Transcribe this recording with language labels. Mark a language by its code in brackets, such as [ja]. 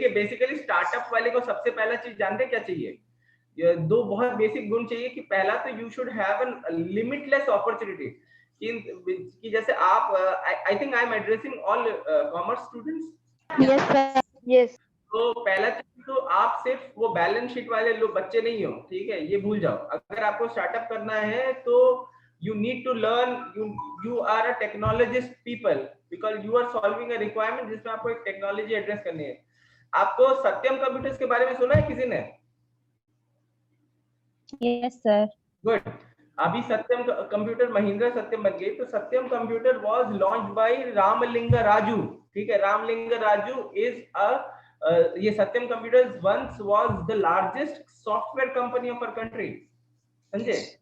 [hi] देखिए basically startup वाले को सबसे पहला चीज जानते क्या चाहिए? ये दो बहुत बेसिक गुण चाहिए कि पहला तो [en] you should have an limitless opportunity [hi] कि जैसे आप [en] I think I am addressing all commerce students. Yes, sir. Yes. [hi] तो पहला चीज तो आप सिर्फ वो बैलेंस शीट वाले लोग बच्चे नहीं हो, ठीक है, ये भूल जाओ। अगर आपको स्टार्टअप करना है तो [en] you need to learn, you are a technologist people because you are solving a requirement [hi] जिसमें आपको एक टेक्नोलॉजी एड्रेस करनी है। आपको सत्यम कंप्यूटर्स के बारे में सुना है किसी ने? [en] Yes, sir. Good. [hi] अभी सत्यम कंप्यूटर महिंद्रा सत्यम बन गई। तो सत्यम computer [en] was launched by [hi] Ramalinga Raju, ठीक है। [en] Ramalinga Raju is ये Satyam computers once was the largest software company of our country, [hi] समझे?